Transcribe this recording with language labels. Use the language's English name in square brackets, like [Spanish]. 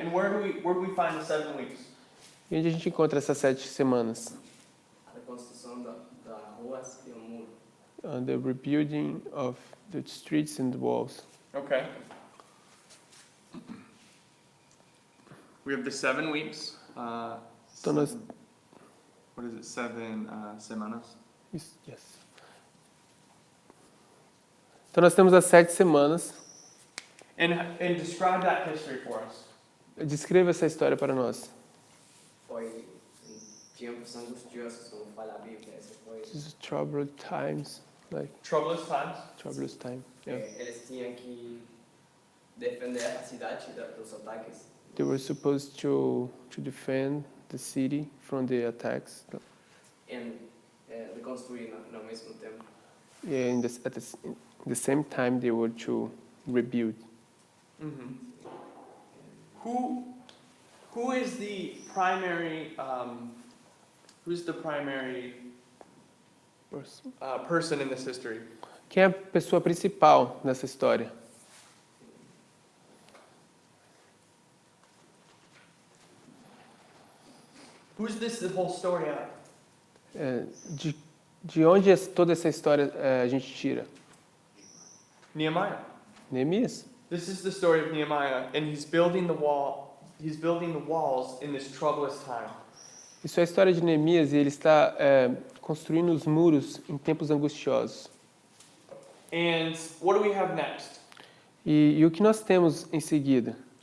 [English] And where do we find the 7 weeks? [Portuguese] E onde a gente encontra essas 7 semanas? A reconstrução da rua e o muro. [English] The rebuilding of the streets and the walls. Okay. We have the 7 weeks. [Portuguese] Então nós, [English] What is it? 7 semanas. yes. [Portuguese] Então nós temos as 7 semanas. [English] And describe that history for us. [Portuguese] Descreva essa história para nós. Foi em tempos angustiosos, como fala a Bíblia. Esse foi, [English] This is troubled times, like Troublous times. troublous time. Yeah. [Portuguese] eles tinham que defender a cidade dos ataques. [English] They were supposed to defend the city from the attacks. [Portuguese] E reconstruir no mesmo tempo. [English] Yeah, at the same time they were to rebuild. Mm-hmm. Who is the primary person in this history? [Portuguese] Quem é a pessoa principal nessa história? [English] Who's the whole story on? [Portuguese] De onde toda essa história a gente tira? [English] Nehemiah. [Portuguese] Neemias. [English] This is the story of Nehemiah, and he's building the wall. He's building the walls in this troublous time. [Portuguese] Isso é a história de Neemias e ele está construindo os muros em tempos angustiosos. [English] And what do we have next? [Portuguese] E o que nós temos em seguida?